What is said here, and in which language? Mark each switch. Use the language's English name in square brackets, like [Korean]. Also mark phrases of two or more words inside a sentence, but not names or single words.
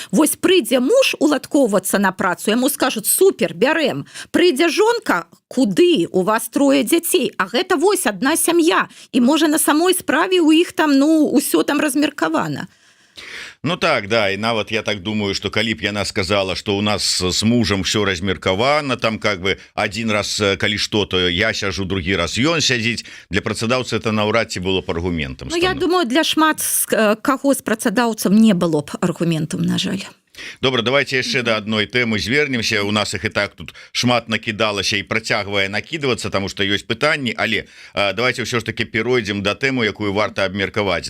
[Belarusian] Вось прыйдзе муж уладкоўвацца на працу, яму скажуць: супер, бярэм. Прыйдзе жонка: куды? У вас 3 дзяцей. А гэта вось адна сям'я. І можа на самой справе у іх там, ну, усё там размеркавана. Ну так, да, і нават я так думаю, што калі б яна сказала, што у нас з мужам все размеркавана, там [Russian] как бы один раз, [Belarusian] калі што, то я сяжу, другі раз ён сядзіць, для працадаўца это наўрад ці было б аргументам. Ну, я думаю, для шмат каго з працадаўцаў не было б аргументам, на жаль. Добра, давайте яшчэ да адной тэмы звернемся. У нас іх і так тут шмат накідалася і працягвае накідвацца, таму што ёсць пытанні, але давайте ўсё ж таки перайдзем да тэмы, якую варта абмеркаваць.